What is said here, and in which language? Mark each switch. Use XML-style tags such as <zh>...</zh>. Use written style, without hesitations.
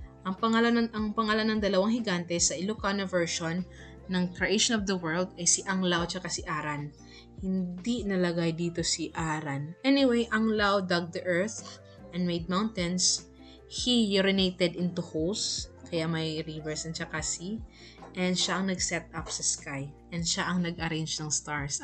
<tl>Ang pangalan ng dalawang higante sa Ilocano version ng</tl> <en>creation of the world</en> <tl>ay si Anglao at si Aran. Hindi nalagay dito si Aran.</tl> <en>Anyway, Anglao dug the earth and made mountains. He urinated into holes,</en> <tl>kaya may</tl> <en>rivers and saka sea.</en> <tl>And siya ang nag-set up sa sky. And siya ang nag-arrange ng stars.</tl>